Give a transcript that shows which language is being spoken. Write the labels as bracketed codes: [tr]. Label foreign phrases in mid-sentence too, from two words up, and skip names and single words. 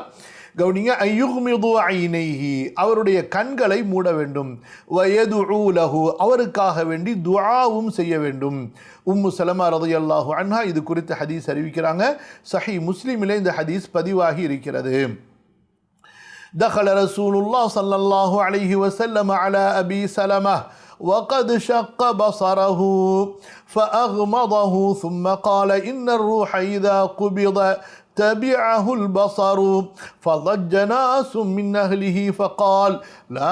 [ta] கவனிங்க, [ar] أي يغمض عينيه, [ta] அவருடைய கண்களை மூட வேண்டும். [ar] ويدعو له, [ta] அவருக்காக வேண்டி துஆவும் செய்ய வேண்டும். உம்மு சலமா [ar] رضي الله عنها [ta] இது குறித்து ஹதீஸ் அறிவிக்கிறாங்க. சஹீஹ் முஸ்லிமிலே இந்த ஹதீஸ் பதிவாகி இருக்கிறது. [ar] دخل رسول الله صلى الله عليه وسلم على أبي سلمة وقد شق بصره فأغمضه ثم قال إن الروح إذا قبض تبعه البصر فضج ناس من أهله فقال لا